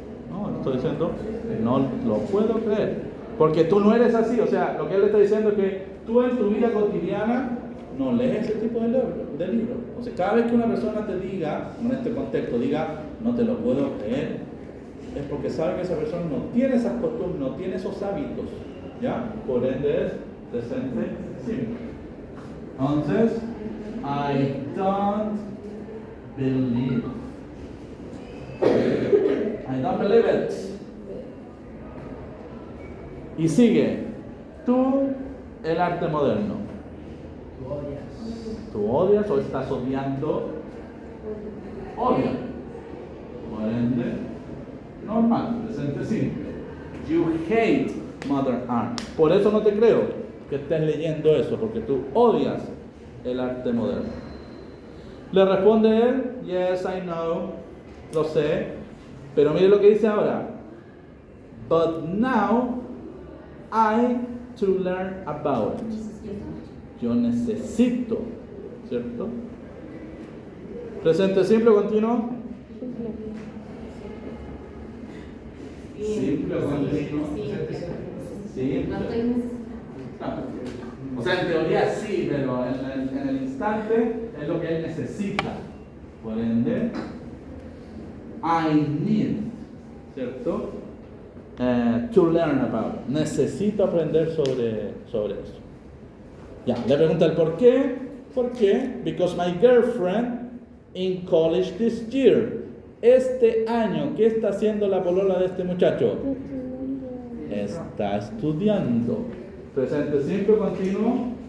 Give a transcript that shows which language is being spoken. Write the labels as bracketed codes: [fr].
[es] No, estoy diciendo, no lo puedo creer. Porque tú no eres así. O sea, lo que él está diciendo es que tú en tu vida cotidiana no lees ese tipo de libro. O sea, cada vez que una persona te diga, en este contexto, diga, no te lo puedo creer, es porque sabe que esa persona no tiene esas costumbres, no tiene esos hábitos. ¿Ya? Por ende es presente simple. Entonces, [en] I don't believe. I don't believe it. [es] Y sigue. Tú, el arte moderno. ¿Tú odias o estás odiando? Odia. Por ende, normal, presente simple. [en] You hate modern art. [es] Por eso no te creo que estés leyendo eso, porque tú odias el arte moderno. Le responde él, [en] yes, I know, [es] lo sé, pero mire lo que dice ahora. [en] But now I to learn about it. [es] Yo necesito, ¿cierto? Presente simple o continuo. Simple o continuo. Simple. No. O sea, en teoría sí, pero en el instante es lo que él necesita. Por ende, [en] I need, [es] ¿cierto? [en] To learn about. [es] Necesito aprender sobre eso. Ya, le pregunta el por qué. ¿Por qué? [en] Because my girlfriend in college this year. [es] Este año, ¿qué está haciendo la polola de este muchacho? Está estudiando. Presente simple o continuo.